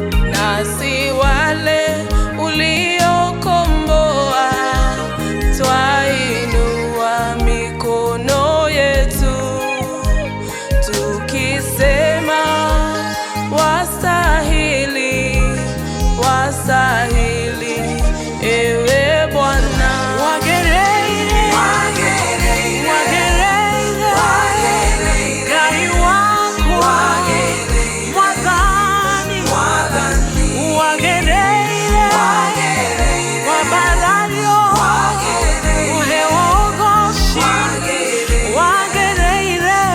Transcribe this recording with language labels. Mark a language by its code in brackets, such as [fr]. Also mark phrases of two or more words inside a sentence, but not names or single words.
[sw] Nasi wale uliokomboa, twainua mikono yetu, tukisema, "Wastahili, wastahili, ewe Bwana." [ki] Wagereire, Wagereire, wagereire, wagereire, Ngai wangu, wagereire, Mwathani, Mwathani, wagereire, wagereire, wabalario, wagereire, uhe ugoshi, wagereire, wagereire.